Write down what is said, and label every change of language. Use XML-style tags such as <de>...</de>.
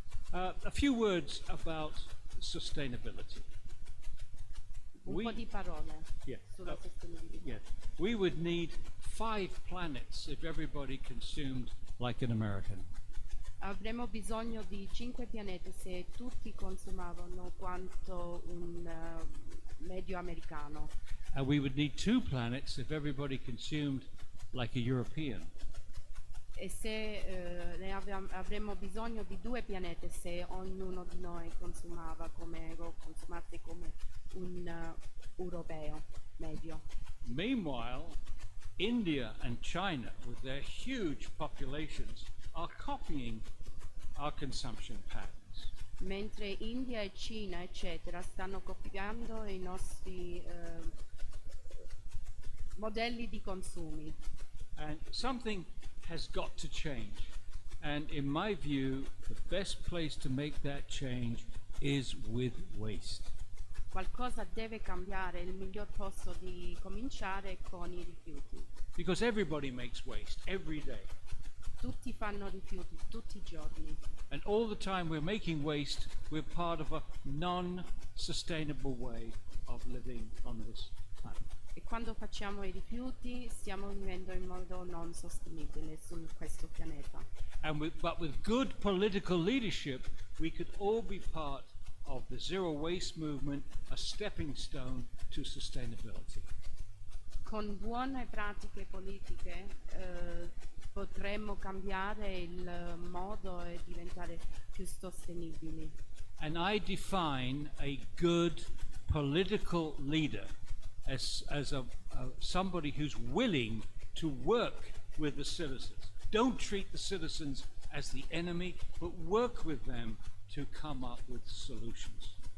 <en>A few words about sustainability.</en> <it>Un po' di parole</it> <en>Yeah.</en> <it>sulla sostenibilità.</it> <en>Yes. We would need 5 planets if everybody consumed like an American.</en> <it>Avremmo bisogno di 5 pianeti se tutti consumavano quanto un medio americano.</it> <en>And we would need 2 planets if everybody consumed like a European.</en> <it>E se avremmo bisogno di 2 pianeti se ognuno di noi consumasse come un europeo medio.</it> <en>Meanwhile, India and China, with their huge populations, are copying our consumption patterns.</en> <it>Mentre India e Cina, eccetera, stanno copiando i nostri modelli di consumi.</it> <en>And something has got to change. And in my view, the best place to make that change is with waste.</en> <it>Qualcosa deve cambiare, il miglior posto di cominciare è con i rifiuti.</it> <en>Because everybody makes waste every day.</en> <it>Tutti fanno rifiuti tutti i giorni.</it> <en>And all the time we're making waste, we're part of a non-sustainable way of living on this planet.</en> <it>E quando facciamo i rifiuti stiamo vivendo in modo non sostenibile su questo pianeta.</it> <en>But with good political leadership, we could all be part of the zero waste movement a stepping stone to sustainability.</en> <it>Con buone pratiche politiche potremmo cambiare il modo e diventare più sostenibili.</it> <en>And I define a good political leader as somebody who's willing to work with the citizens. Don't treat the citizens as the enemy, but work with them to come up with solutions.</en>